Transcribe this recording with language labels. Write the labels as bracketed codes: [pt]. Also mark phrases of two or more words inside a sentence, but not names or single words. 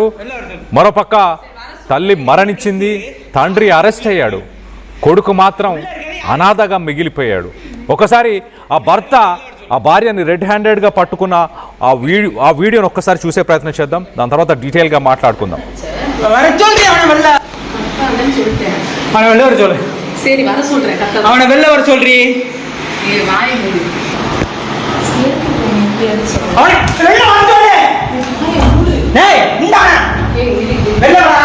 [te] మరోపక్క తల్లి మరణించింది, తండ్రి అరెస్ట్ అయ్యాడు, కొడుకు మాత్రం అనాథగా మిగిలిపోయాడు. ఒకసారి ఆ భర్త ఆ భార్యని [en] red handed [te] పట్టుకున్న ఆ వీడియోని ఒక్కసారి చూసే ప్రయత్నం చేద్దాం. దాని తర్వాత డీటెయిల్గా మాట్లాడుకుందాం. [ta] சரி வர சொல்றேன். அவனை வெளில வர சொல்றீ. வாய் மூடு. அவனை வெளில வர சொல்லு. டேய் இந்தாடா. வெளில வா.